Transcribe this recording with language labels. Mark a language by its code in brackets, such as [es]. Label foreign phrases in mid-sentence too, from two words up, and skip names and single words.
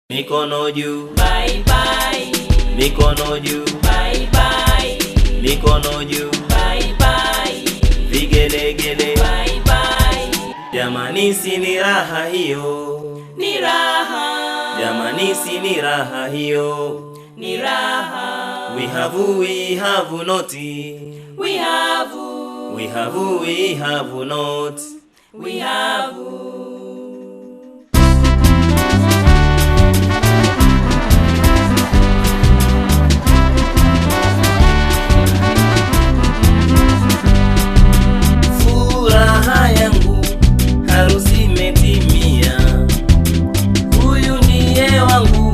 [sw] Mikono juu, [en] bye bye. [sw] mikono juu, [en] Bye bye. [sw] mikono juu, [en] Bye bye. [sw] vigelegele, [en] Bye bye. [sw] jamani si ni raha hiyo, Ni raha. jamani si ni raha hiyo. Ni raha. [en] We have not, We have. we have not. We have. [sw] Furaha yangu harusi imetimia, huyu ndiye wangu